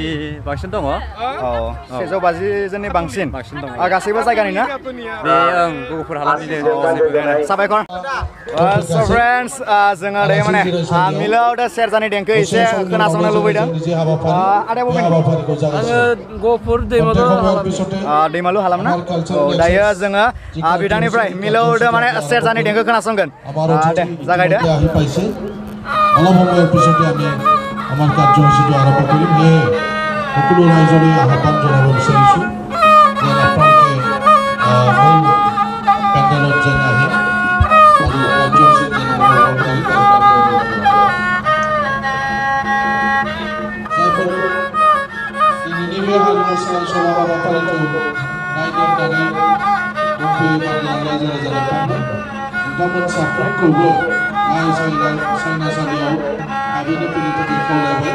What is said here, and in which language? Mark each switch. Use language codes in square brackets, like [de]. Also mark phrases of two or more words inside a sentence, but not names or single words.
[brx] बांसिन दङ 150 जननि बांसिन दङ गासैबो जायगानि ना बे गहपुर हालामनिनो साबायखर [en] so friends [brx] जोङो दायो माने मिलौदो सेरजानि देंखो एसे खोनासंनो लुबैदों आदाया बबेनि आङो गहपुर दैमालु हालाम ना दायो जोङो बिथांनिफ्राय मिलौदो माने सेरजानि देंखो खोनासंगोन দে জাগাই দে [as] অলপ সময়ৰ পিছতে আমি আমাৰ কাৰ্যসূচীটো আৰম্ভ কৰিম সেয়ে সকলো ৰাইজলৈ আহ্বান জনাব বিচাৰিছোঁ যে আপোনালোকে মূল পেণ্ডেলত যেন আহে আৰু কাৰ্যসূচীত যেন অংশগ্ৰহণ কৰি [brx] जायफोर दिनैनि बे हारिमु सान हाबाफारिखौ नायनो होननानै दंफैयो बांला रायजो राजा नोंथांमोन नोंथांमोन साफ्रोमखौबो सायनासालियाव हाबैनो फैनो थाखाय खावलायबाय